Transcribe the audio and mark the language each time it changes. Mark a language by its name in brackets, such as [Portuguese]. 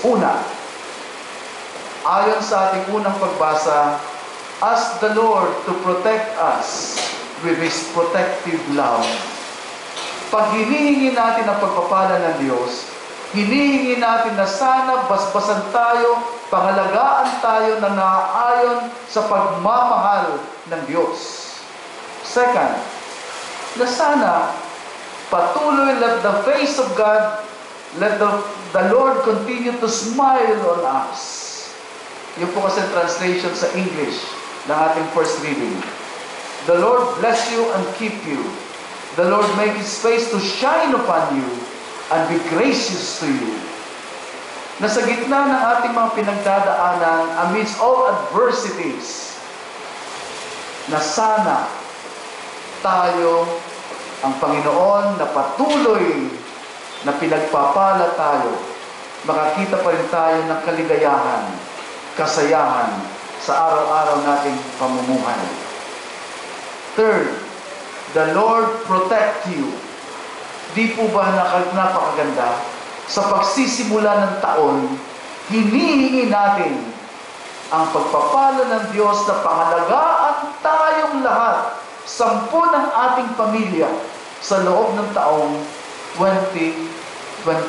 [Filipino] Una, ayon sa ating unang pagbasa, [English] ask the Lord to protect us with His protective love. [Filipino] Pag hinihingi natin ang pagpapala ng Diyos, hinihingi natin na sana basbasan tayo, pangalagaan tayo na naaayon sa pagmamahal ng Diyos. [English] Second, [Filipino] na sana patuloy, [English] let the face of God, let the Lord continue to smile on us. [Filipino] Yung po kasi translation sa English ng ating first reading. [English] The Lord bless you and keep you. The Lord make His face to shine upon you and be gracious to you. [Filipino] Na sa gitna ng ating mga pinagdadaanan, [English] amidst all adversities, [Filipino] na sana tayo, ang Panginoon na patuloy na pinagpapala tayo, makakita pa rin tayo ng kaligayahan, kasayahan sa araw-araw nating pamumuhay. [English] Third, the Lord protect you. [Filipino] Di po ba napakaganda? Sa pagsisimula ng taon, hinihingi natin ang pagpapala ng Diyos na pangalagaan tayong lahat, 10 ng ating pamilya, sa loob ng taong 2024.